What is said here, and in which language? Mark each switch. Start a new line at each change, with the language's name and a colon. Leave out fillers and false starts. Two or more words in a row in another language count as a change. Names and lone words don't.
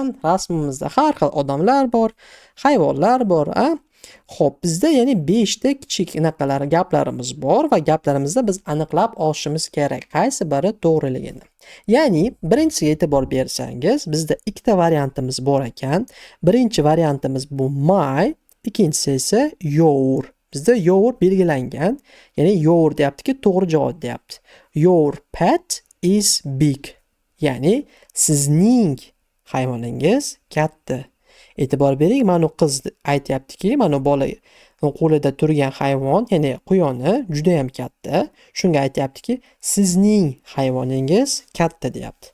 Uzbek: Rasmimizda har xil odamlar bor, hayvonlar bor, Xo'p, bizda ya'ni 5 ta kichik gaplarimiz bor va gaplarimizda biz aniqlab olishimiz kerak, qaysi biri to'g'riligini. Ya'ni, birinchisiga e'tibor bersangiz, bizda ikkita variantimiz bor ekan. Birinchi variantimiz bu my, ikkinchisi esa your. Bizda your belgilangan, ya'ni your deyaptiki, to'g'ri javob deyapti.
English: Your pet is big.
Uzbek: Ya'ni sizning hayvoningiz katta. E'tibor bering, mana qiz aytayaptiki, mana bola qo'lida turgan hayvon, ya'ni quyoni juda ham katta. Shunga aytayaptiki, sizning hayvoningiz katta deyapti.